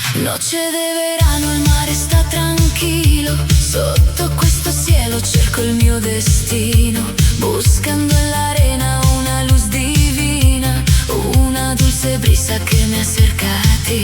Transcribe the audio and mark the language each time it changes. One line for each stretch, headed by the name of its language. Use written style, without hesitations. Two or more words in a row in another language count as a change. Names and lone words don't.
Spanish: Noche de verano,
Italian: il mare sta tranquillo. Sotto questo cielo cerco il mio destino,
Spanish: buscando en la arena una luz divina, una dulce brisa que me acerca a